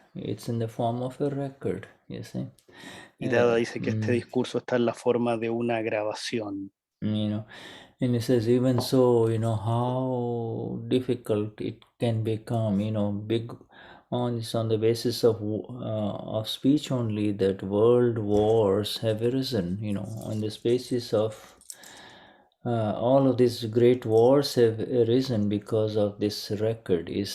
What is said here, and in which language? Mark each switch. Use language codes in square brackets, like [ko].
[en] It's in the form of a record, you see. [es] Y Dada dice que este discurso está en la forma de una grabación. [en] You know, and he says, even so, how difficult it can become, big on the basis of speech only, that world wars have arisen, on this basis of all of these great wars have arisen because of this record.